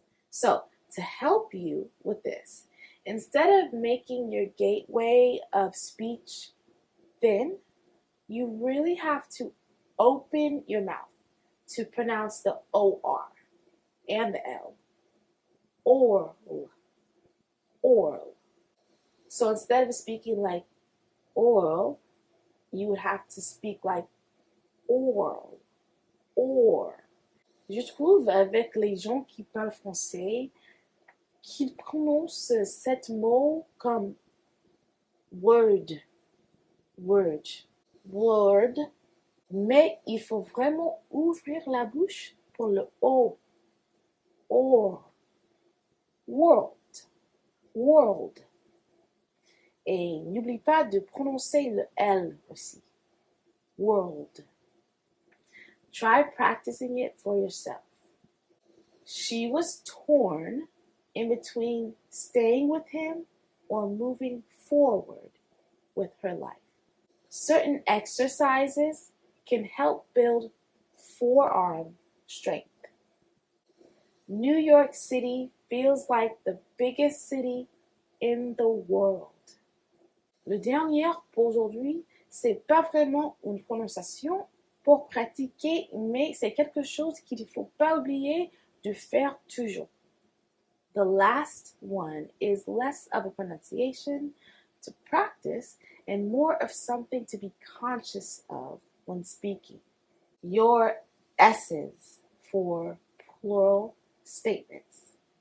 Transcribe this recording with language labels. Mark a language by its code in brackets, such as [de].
[en] So, to help you with this, instead of making your gateway of speech thin, you really have to open your mouth to pronounce the OR and the L. Oral. oral. So instead of speaking like oral, you would have to speak like oral, or. [fr] Je trouve avec les gens qui parlent français qu'ils prononcent cet mot comme word, word, mais il faut vraiment ouvrir la bouche pour le O, or, world, world. Et n'oublie pas de prononcer le L aussi, world. [en] Try practicing it for yourself. She was torn in between staying with him or moving forward with her life. Certain exercises can help build forearm strength. New York City feels like the biggest city in the world. [fr] Le dernier pour aujourd'hui, c'est pas vraiment une prononciation pour pratiquer, mais c'est quelque chose qu'il ne faut pas oublier de faire toujours. [en] The last one is less of a pronunciation to practice and more of something to be conscious of when speaking. Your S's for plural statements.